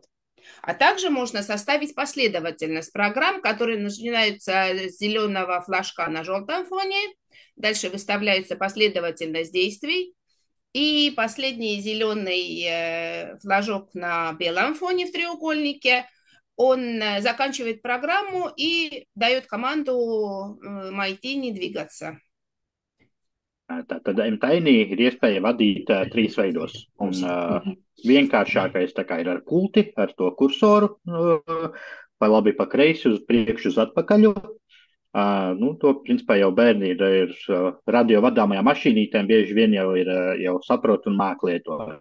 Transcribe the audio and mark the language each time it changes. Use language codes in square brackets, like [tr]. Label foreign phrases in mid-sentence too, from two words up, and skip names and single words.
[ru] А также можно составить последовательность программ, которые начинаются с зеленого флажка на желтом фоне, дальше выставляется последовательность действий, и последний зеленый флажок на белом фоне в треугольнике, он заканчивает программу и дает команду Maitini двигаться. [lv] Tad M-Tiny ir iespēja vadīt 3 veidos. Un vienkāršākais tā kā ir ar pulti, ar to kursoru, pa labi, pa kreisi, uz priekšu, uz atpakaļu. To, principā, jau bērni ir radio vadāmajām mašīnītēm, bieži vien jau saprot un māk lietot.